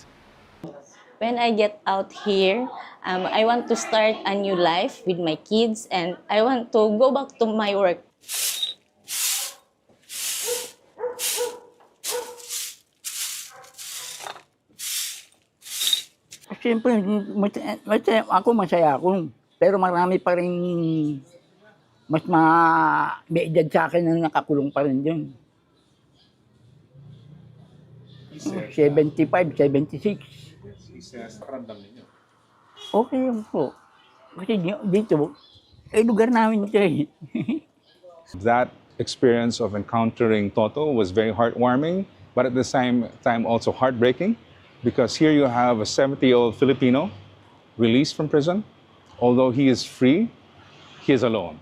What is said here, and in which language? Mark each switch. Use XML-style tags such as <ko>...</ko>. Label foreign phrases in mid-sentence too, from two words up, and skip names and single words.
<en>When I get out here, I want to start a new life with my kids, and I want to go back to my work.</en> <tl>Siyempre, ako masaya ako. Pero marami pa rin mas may edad sa akin na nakakulong pa rin dyan. 75, 76. Okay lang po. Kasi dito, lugar namin ito eh.</tl> <en>That experience of encountering Toto was very heartwarming, but at the same time also heartbreaking, because here you have a 70-year-old Filipino released from prison. Although he is free, he is alone.</en>